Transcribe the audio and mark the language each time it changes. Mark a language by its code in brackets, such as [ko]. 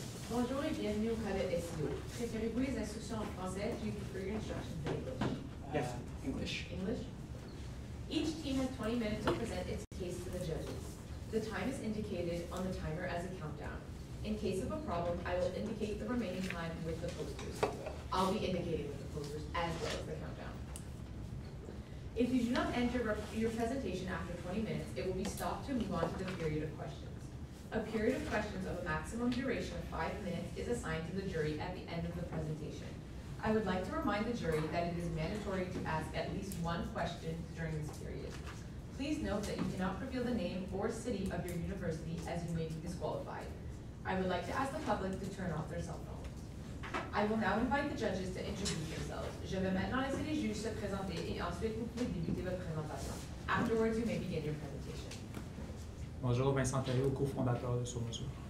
[fr] Bonjour et bienvenue au Cas de SIO. Préférez-vous les instructions en français? [en] Do you prefer your instructions in English? Yes, English. English? Each team has 20 minutes to present its case to the judges. The time is indicated on the timer as a countdown. In case of a problem, I will indicate the remaining time with the posters. I'll be indicating with the posters as well as the countdown. If you do not end your presentation after 20 minutes, it will be stopped to move on to the period of questions. A period of questions of a maximum duration of 5 minutes is assigned to the jury at the end of the presentation. I would like to remind the jury that it is mandatory to ask at least one question during this period. Please note that you cannot reveal the name or city of your university as you may be disqualified. I would like to ask the public to turn off their cell phones. I will now invite the judges to introduce themselves. [fr] Je vais maintenant laisser les juges se présenter et ensuite vous pouvez débuter votre présentation. [en] Afterwards, you may begin your presentation. [fr] Bonjour, Vincent Thériault, cofondateur de Sur Mesure.